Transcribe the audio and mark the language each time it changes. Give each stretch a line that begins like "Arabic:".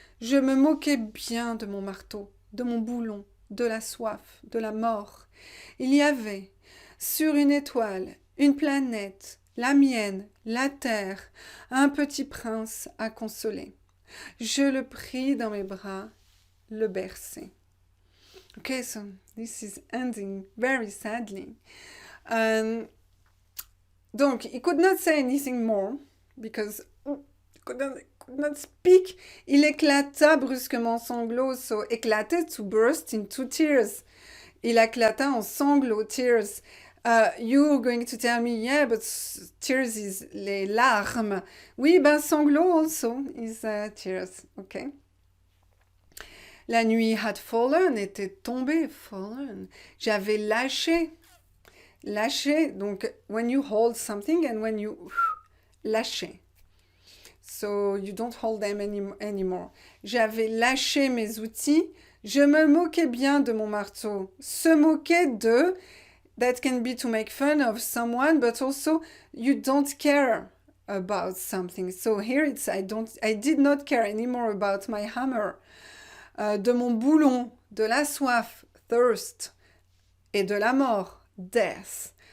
French: Je me moquais bien de mon marteau, de mon boulon, de la soif, de la mort. Il y avait, sur une étoile, une planète, la mienne, la terre, un petit prince à consoler. Je le pris dans mes bras, le berçai.
English: Okay, so this is ending very sadly. Donc, he could not say anything more because he could not speak.
French: Il éclata brusquement en sanglots, so éclater,
English: to burst into tears.
French: Il éclata en sanglots, tears.
English: You're going to tell me, yeah, but tears is les larmes. Oui, ben sanglots also is tears, okay.
French: La nuit
English: had fallen,
French: était tombée, fallen. J'avais lâché.
English: Lâcher, donc when you hold something and when you lâcher. So you don't hold them anymore.
French: J'avais lâché mes outils. Je me moquais bien de mon marteau.
English: Se moquer de, that can be to make fun of someone, but also you don't care about something. So here it's I did not care anymore about my hammer.
French: De mon boulon, de la soif, thirst, et de la mort, death.